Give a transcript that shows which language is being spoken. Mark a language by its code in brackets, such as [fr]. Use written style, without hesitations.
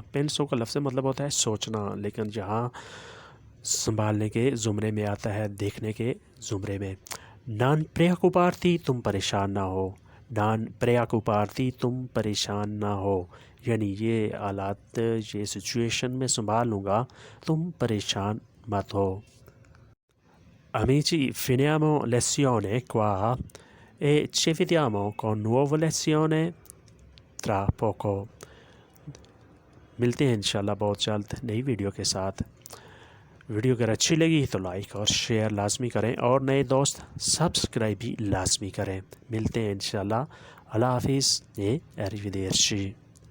[hi] पेंसो का लफ्ज़ मतलब होता है सोचना, लेकिन जहाँ संभालने के ज़ुमरे में आता है देखने के ज़ुमरे में. [it] Non preoccuparti, [hi] तुम परेशान ना हो. Non preoccuparti, तुम परेशान ना हो. यानी ये हालात, ये सिचुएशन में संभाल लूँगा, तुम परेशान मत हो. [it] Amici, finiamo lezione qua e ci vediamo con nuova lezione tra poco. [hi] मिलते हैं इंशाल्लाह बहुत जल्द नई वीडियो के साथ. वीडियो अगर अच्छी लगी तो लाइक और शेयर लाजमी करें और नए दोस्त सब्सक्राइब भी लाजमी करें. मिलते हैं इंशाल्लाह. अल्लाह हाफिज़. [it] Arrivederci.